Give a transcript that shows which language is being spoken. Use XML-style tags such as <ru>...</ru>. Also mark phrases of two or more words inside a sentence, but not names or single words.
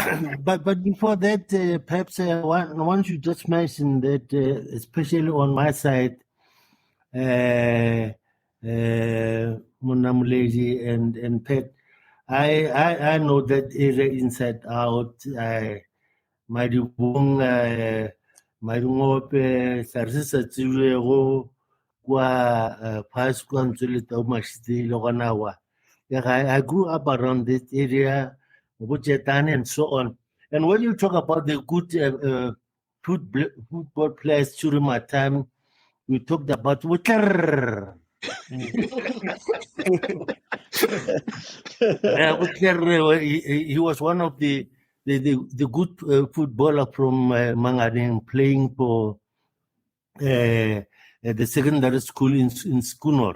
<en>but before that, perhaps one should just mention that, especially on my side, Monamoledi and Pet, I know that area inside out.</en> <tn>Madibong, Madibong, Sarisa Tsiwego, kwa phasi kwa Ntsweleta o Mashitile gona wa.</tn> <en>I grew up around this area, Bujetane and so on. And when you talk about the good football players during my time, we talked about Wutler. He was one of the good footballer from Manganeng, playing for the secondary school in Schoonoord.</en>